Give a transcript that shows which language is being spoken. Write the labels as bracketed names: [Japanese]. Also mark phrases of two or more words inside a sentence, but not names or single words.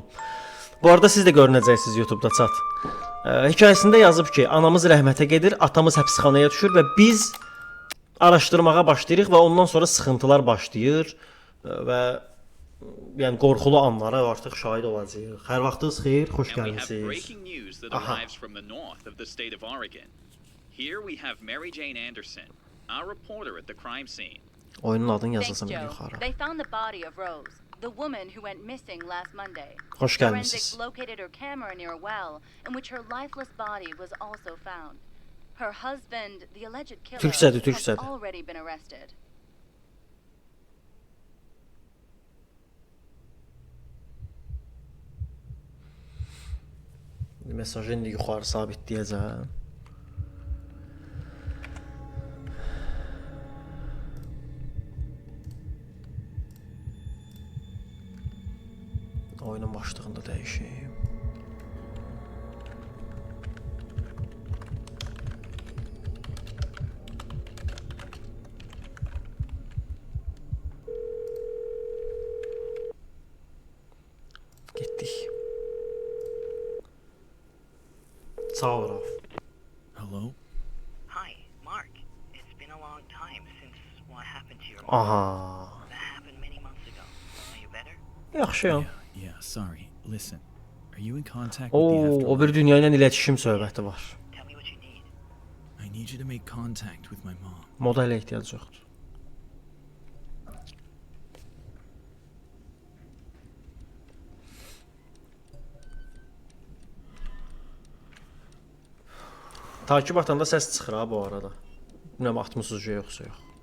[Azerbaijani] Bu arada siz də görünəcəksiniz YouTube'da chat. Hekayəsində yazıb ki, anamız rəhmətə gedir, atamız həbsxanaya düşür və biz araşdırmağa başlayırıq və ondan sonra sıxıntılar başlayır və yəni qorxulu anlara artıq şahid olacağıq. Hər vaxtınız xeyir, xoş gəlmisiniz. Aha. [English] Here we have Mary Jane Anderson, our reporter at the crime scene. [Azerbaijani] Oyunun adını [English] Thanks, [Azerbaijani] yazasam [English] Joe. [Azerbaijani] yuxarı. [English] They found the body of Rose, the woman who went missing last Monday. [Azerbaijani] Xoş gəlmisiniz. [English] Forensics located her camera near a well, in which her lifeless body was also found. Her husband, the alleged killer, [Azerbaijani] Türkçədir, [English] has [Azerbaijani] Türkçədir. [English] already been arrested. [Azerbaijani] Mesajı indi yuxarı sabitləyəcəm. Oyunun başlığında dəyişim. Getdik. Sağ ol Raf. [English] Hello? Hi, Mark. It's been a long time since what happened to your mom. Aha. That happened many months ago. Are you better? [Azerbaijani] Yaxşıyam. [English] Yeah, sorry. Listen, are you in contact with the [Azerbaijani] O [English] afterlife? [Azerbaijani] bir dünya ilə iletişim söhbəti var. [English] Tell me what you need. I need you to make contact with my mom. [Azerbaijani] Model ehtiyac yoxdur. Takip atanda səs çıxır ha bu arada. Bilmirəm atmısınız yoxsa yox.